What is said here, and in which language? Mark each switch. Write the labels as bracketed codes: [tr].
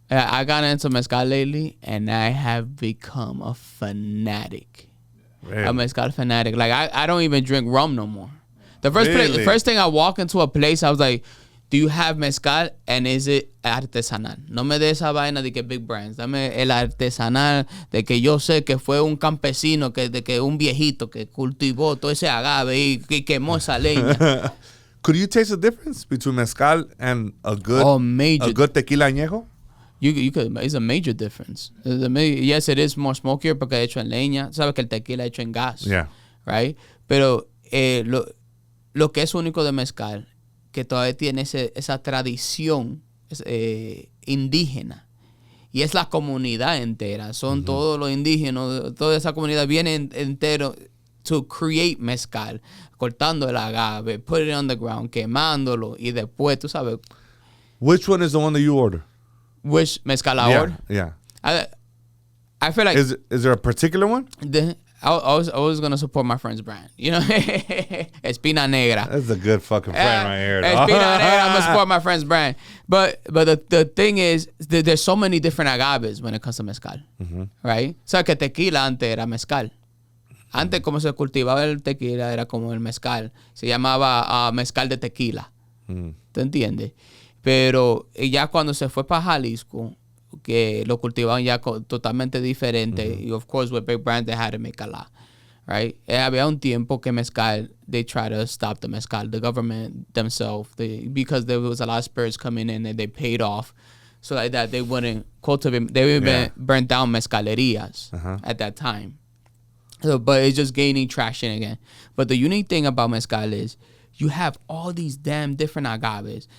[en] I got into mezcal lately, and I have become a fanatic. Really? A mezcal fanatic. Like, I don't even drink rum no more. The first thing I walk into a place, I was like, do you have mezcal, and is it artesanal? [es] No me de esa vaina de que [en] big brands. [es] Dame el artesanal, de que yo sé que fue un campesino, de que un viejito que cultivó todo ese agave y quemó esa leña. [en] Could you taste the difference between mezcal and a good tequila añejo? You could. It's a major difference. Yes, it is more smokier [es] porque hecho en leña. Sabes que el tequila hecho en gas. [en] Yeah. Right? [es] Pero lo que es único de mezcal, que todavía tiene esa tradición indígena. Y es la comunidad entera. Son todos los indígenas, toda esa comunidad viene entero [en] to create mezcal. [es] Cortando el agave, [en] put it on the ground, [es] quemándolo. Y después, tú sabes. [en] Which one is the one that you order? Which mezcal I order? Yeah. I feel like... Is there a particular one? I was going to support my friend's brand. You know? Espina Negra. That's a good fucking friend right here. Espina Negra. I'm going to support my friend's brand. But the thing is, there's so many different agaves when it comes to mezcal. [es] Right? So que tequila antes era mezcal. Antes, como se cultivaba el tequila, era como el mezcal. Se llamaba mezcal de tequila. ¿Te entiendes? Pero ya cuando se fue para Jalisco, que lo cultivaban ya totalmente diferente. [en] Y of course, with big brands, they had to make a lot. Right? [es] Había un tiempo que mezcal, [en] they try to stop the mezcal. The government themselves, because there was a lot of spirits coming in and they paid off. So like that, they wouldn't cultivate. They would burn down mezcalerias at that time. So, but it's just gaining traction again. But the unique thing about mezcal is you have all these damn different agaves.